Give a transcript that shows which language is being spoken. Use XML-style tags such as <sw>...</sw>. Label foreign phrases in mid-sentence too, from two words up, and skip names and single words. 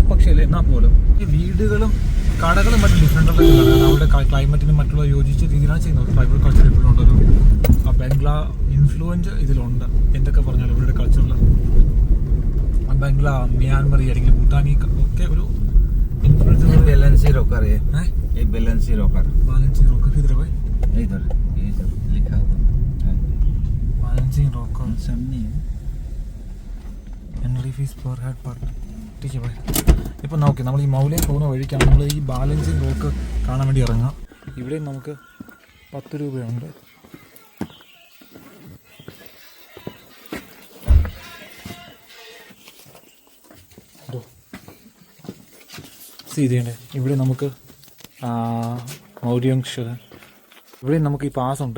<ml>പക്ഷേ എന്നാൽ പോലും ഈ വീടുകളും കടകളും മറ്റും ഡിഫറെൻ്റ് ഉള്ള കാരണം അവരുടെ ക്ലൈമറ്റിനും മറ്റുള്ള യോജിച്ച രീതിയിലാണ് ചെയ്യുന്നത്.</ml> <en>tribal culture</en> <ml>ഇപ്പോഴുണ്ട്, ഒരു</ml> <en>Bangla influence</en> <ml>ഇതിലുണ്ട്. എന്തൊക്കെ പറഞ്ഞാലും ഇവരുടെ കൾച്ചറിൽ ബംഗ്ലാ, മ്യാൻമറി അല്ലെങ്കിൽ ഭൂട്ടാനി ഒക്കെ ഒരു ഇൻഫ്ലുവൻസ്.</ml> <hi>बैलेंसी रोकर है, ये बैलेंसी रोकर किधर है भाई? इधर लिखा हुआ</hi> <en>balancing rocker</en> <hi>सामने</hi> <en>entry fee per head per teacher ഭായി.</en> <ml>ഇപ്പം നോക്കി നമ്മൾ ഈ മൗലയിൽ പോകുന്ന വഴിക്കാണ് നമ്മൾ ഈ</ml> <en>balancing rock</en> <ml>കാണാൻ വേണ്ടി ഇറങ്ങുക. ഇവിടെയും നമുക്ക് 10 രൂപയുണ്ട്. ചെയ്തേണ്ടേ ഇവിടെ നമുക്ക് ഇവിടെ നമുക്ക് ഈ പാസ് ഉണ്ട്.</ml>